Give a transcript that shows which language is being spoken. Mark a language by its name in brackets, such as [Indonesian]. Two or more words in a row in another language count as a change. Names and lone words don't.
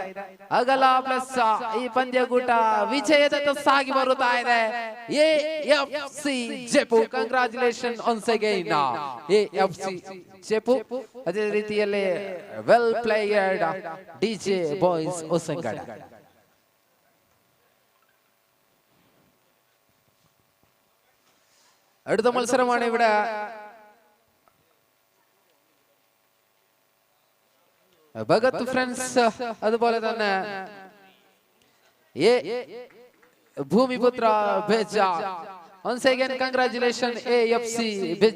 [Kannada] ಅಗಲ ಪ್ಲಸ್ ಈ ಪಂದ್ಯಕೂಟ ವಿಜಯದತ್ತ ಸಾಗಿ ಬರುತ್ತಾ ಇದೆ. [English] AFC ಜೆಪು congratulation once again AFC ಜೆಪು. [Kannada] ಅದೇ ರೀತಿಯಲ್ಲಿ [English] well played [Kannada] DJ ಬಾಯ್ಸ್ ಹೊಸಂಗಡ. [Malayalam] അടുത്ത മത്സരമാണ് ഇവിടെ. ഭഗത് ഫ്രണ്ട്സ് അതുപോലെ തന്നെ ഭൂമിപുത്ര ബെജ. [English] once again congratulations AFC ബെജ.